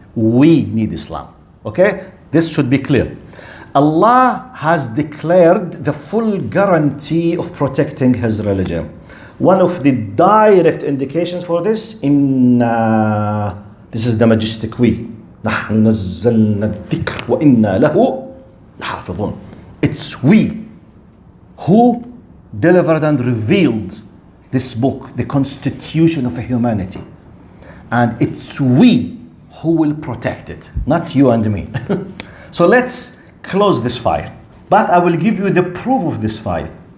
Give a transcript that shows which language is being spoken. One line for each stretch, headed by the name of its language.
English: We need Islam. Okay? This should be clear. Allah has declared the full guarantee of protecting His religion. One of the direct indications for this, this is the majestic we.
Arabic: نحن نزلنا الذكر وإنا له لحافظون.
English: It's we who delivered and revealed this book, the constitution of humanity. And it's we who will protect it, not you and me. So let's close this file. But I will give you the proof of this file.